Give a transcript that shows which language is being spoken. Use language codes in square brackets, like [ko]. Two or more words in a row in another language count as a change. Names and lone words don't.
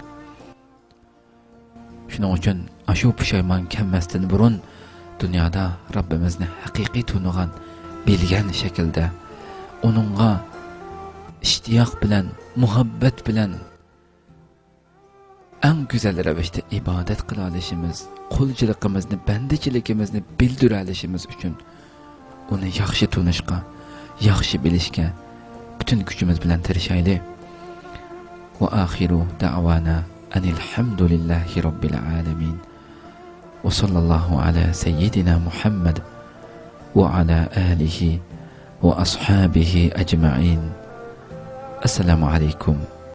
[uz] Shuning uchun shu pushaymon kelmasdan burun dunyoda Rabbimizni haqiqiy tunigan, bilgan shaklda uningga ishtiyoq bilan, muhabbat bilan eng go'zal ravishda ibodat qila olishimiz, qulchiligimizni, bandichiligimizni bildira olishimiz uchun uni yaxshi tunishga, yaxshi bilishga bütün kuchimiz bilan tirishaylik. [ar] وآخر دعوانا أن الحمد لله رب العالمين. وصلى الله على سيدنا محمد وعلى آله وأصحابه أجمعين. السلام عليكم